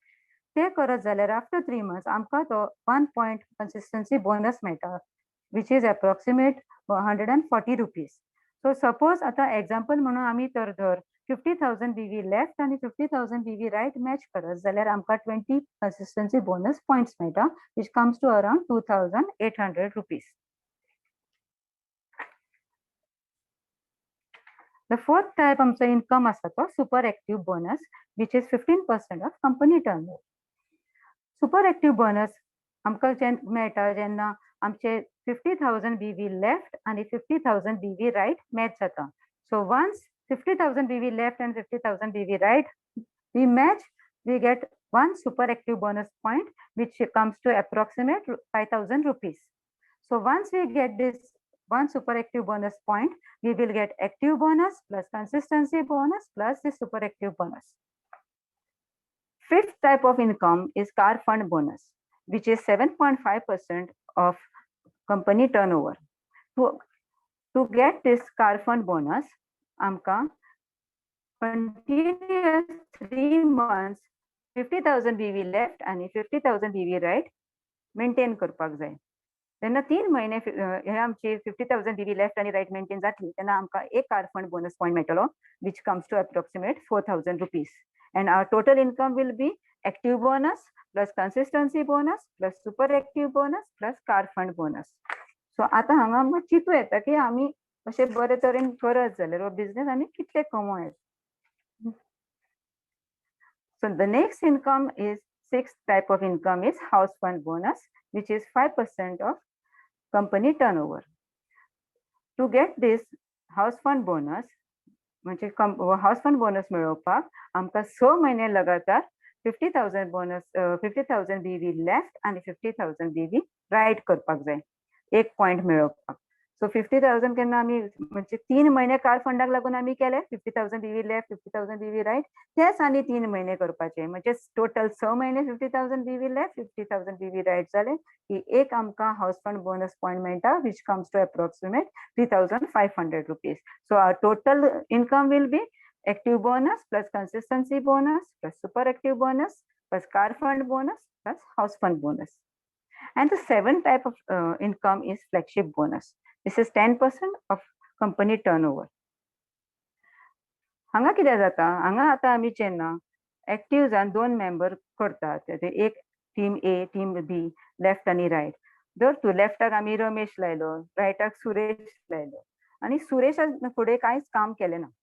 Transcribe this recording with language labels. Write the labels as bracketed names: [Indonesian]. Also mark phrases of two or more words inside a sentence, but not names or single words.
[Konkani] ते करत जाल्यार [English] after 3 months [Konkani] आमकां तो 1 [English] point consistency bonus [Konkani] मेळटा [English] which is approximate 140 rupees. so suppose [Konkani] आतां एक्झाम्पल म्हणून आमी तर धर 50,000 [English] BV left [Konkani] आनी 50,000 [English] BV right match [Konkani] करत जाल्यार आमकां 20 [English] consistency bonus points [Konkani] मेळटा [English] which comes to around 2800 rupees. the fourth type आमचो इन्कम [Konkani] आसा तो [English] super active bonus which is 15% of company turn over. super active bonus [Konkani] आमकां मेळटा जेन्ना आमचे 50,000 [English] BV left [Konkani] आनी 50,000 [English] BV right match [Konkani] जाता. [English] सो वन्स 50,000 BV left and 50,000 BV right, we match, we get one super active bonus point, which comes to approximate 5,000 rupees. So once we get this one super active bonus point, we will get active bonus plus consistency bonus plus the super active bonus. Fifth type of income is car fund bonus, which is 7.5% of company turnover. To get this car fund bonus, आमकां continuous 3 months 50,000 BV left आणि 50,000 BV right मेंटेन [Konkani] करपाक जाय. जेन्ना 3 महिने हे आमची 50,000 [English] BV left [Konkani] आणि राइट मेंटेन जातली तेन्ना आमकां एक [English] car fund bonus point [Konkani] मेळटलो [English] which comes to approximate 4,000 rupees. And our total income will be active bonus plus consistency bonus plus super active bonus plus car fund bonus. [Konkani] So आता हांगा आमकां चिंतूं येता की आमी अशें बरे तरेन करत जाल्यार हो बिझनेस आमी कितले कमोवं येता. [English] So the next income is sixth type of income is house fund bonus, which is 5% of company turnover. To get this house fund bonus, म्हणजे house fund bonus [Konkani] मेळोवपाक आमकां 6 महिने लगातार [English] 50,000 bonus 50,000 BV left आणि 50,000 BV right [Konkani] करपाक जाय एक पॉइंट मेळोवपाक. सो 50,000 केन्ना आमी म्हणजे 3 महिने [English] car fundak [Konkani] लागून आमी केले 50,000 [English] BV left 50,000 BV right [Konkani] तेच आनी 3 महिने करपाचे म्हणजे टोटल 6 महिने 50,000 [English] BV left 50,000 BV right [Konkani] जाले की एक आमकां [English] house fund bonus point [Konkani] मेळटा [English] which comes to approximate 3,500 rupees. so our total income will be active bonus plus consistency bonus plus super active bonus plus car fund bonus plus house fund bonus. And the seventh type of income is flagship bonus. This is 10% of company turnover. [Konkani] हांगा कितें जाता हांगा आतां आमी जेन्ना एक्टीव जावन 2 मेंबर करतात एक [English] team A team B [Konkani] लेफ्ट आनी रायट जर तूं लेफ्टाक आमी रमेश लायलो रायटाक सुरेश लायलो आनी सुरेश फुडें कांयच काम केलें ना.